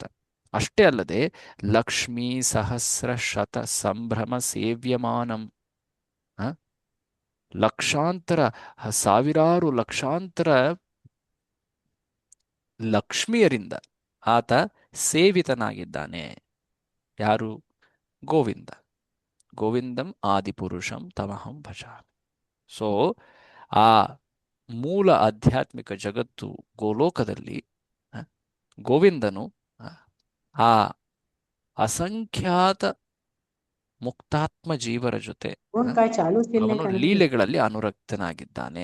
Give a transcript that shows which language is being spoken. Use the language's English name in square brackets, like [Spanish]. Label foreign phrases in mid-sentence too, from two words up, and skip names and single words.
[Kannada] ಅಷ್ಟೇ ಅಲ್ಲದೆ [Sanskrit] ಲಕ್ಷ್ಮೀ ಸಹಸ್ರ ಶತ ಸಂಭ್ರಮ ಸೇವ್ಯಮಾನಂ. [Kannada] ಲಕ್ಷಾಂತರ, ಸಾವಿರಾರು ಲಕ್ಷಾಂತರ ಲಕ್ಷ್ಮಿಯರಿಂದ ಆತ ಸೇವಿತನಾಗಿದ್ದಾನೆ. ಯಾರು? [Sanskrit] ಗೋವಿಂದ. ಗೋವಿಂದಂ ಆದಿಪುರುಷಂ ತಮಹಂ ಭಜಾಮಿ. [Kannada] ಸೊ ಆ ಮೂಲ ಆಧ್ಯಾತ್ಮಿಕ ಜಗತ್ತು ಗೋಲೋಕದಲ್ಲಿ ಗೋವಿಂದನು ಆ ಅಸಂಖ್ಯಾತ ಮುಕ್ತಾತ್ಮ ಜೀವರ ಜೊತೆ ಅವನು ಲೀಲೆಗಳಲ್ಲಿ ಅನುರಕ್ತನಾಗಿದ್ದಾನೆ.